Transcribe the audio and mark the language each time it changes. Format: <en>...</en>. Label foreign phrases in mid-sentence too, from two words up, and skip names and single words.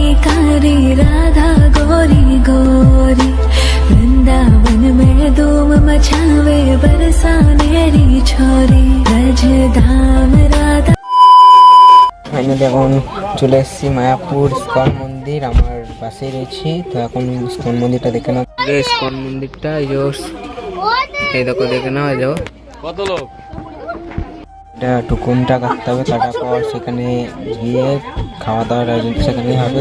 <bra>कारी राधा गोरी गोरी, वृंदावन में धूम मचावे बरसानेरी छोरी, ब्रज धाम राधा।</bra> <bn>ফাইনালি এখন চলে এসেছি মায়াপুর ইস্কন মন্দির, আমার পাশেই রয়েছি। তো এখন ইস্কন মন্দিরটা দেখে নাও। ইস্কন মন্দিরটা এই দেখো, দেখে নাও। এই কত লোক, এটা টুকুনটা কাটতে হবে, কাটার পর সেখানে গিয়ে খাওয়া দাওয়ার আয়োজন সেখানেই হবে।</bn>